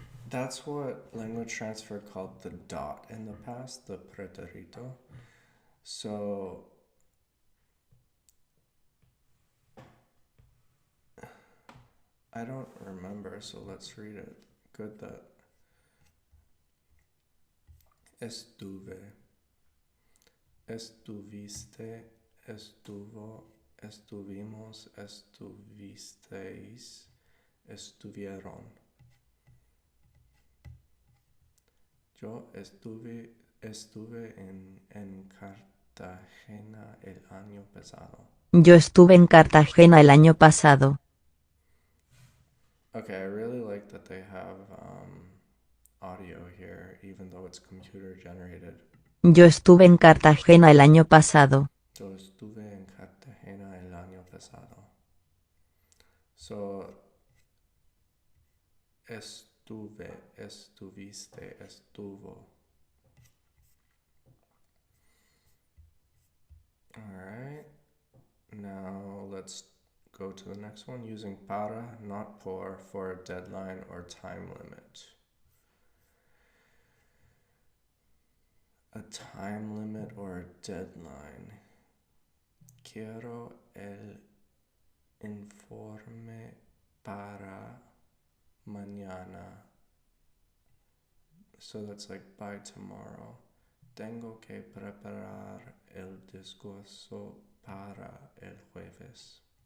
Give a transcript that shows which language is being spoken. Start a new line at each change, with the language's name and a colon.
English: That's what language transfer called the dot in the past, the preterito. So I don't remember, so let's read it. Good that.
Spanish: Estuve, estuviste, estuvo, estuvimos, estuvisteis, estuvieron. Yo estuve en Cartagena el año pasado. Yo estuve en Cartagena el año pasado.
English: Okay, I really like that they have audio here, even though it's computer generated.
Spanish: Yo estuve en Cartagena el año pasado. Yo estuve en Cartagena el año pasado. So, estuviste, estuvo.
English: Alright, now let's go to the next one using para, not por, for a deadline or time limit. A time limit or a deadline.
Spanish: Quiero el informe para mañana.
English: So that's like by tomorrow.
Spanish: Tengo que preparar el discurso para el jueves.